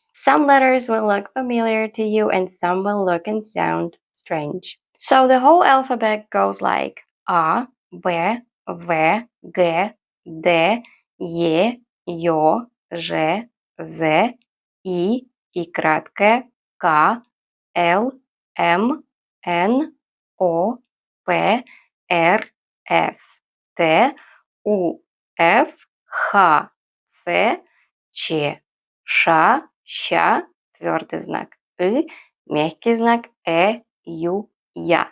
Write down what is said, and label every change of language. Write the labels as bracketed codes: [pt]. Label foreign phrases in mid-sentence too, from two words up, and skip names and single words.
[en] Some letters will look familiar to you and some will look and sound strange. So the whole alphabet goes like A, B, V, G, [ru] D, E, Ё, Ж, Z, I краткое, К, Л, М, Н, О, П, Р, С, Т, У, Ф, Х, Ц, Ч, Ш, Щ, твердый знак И, мягкий знак Ю, Я.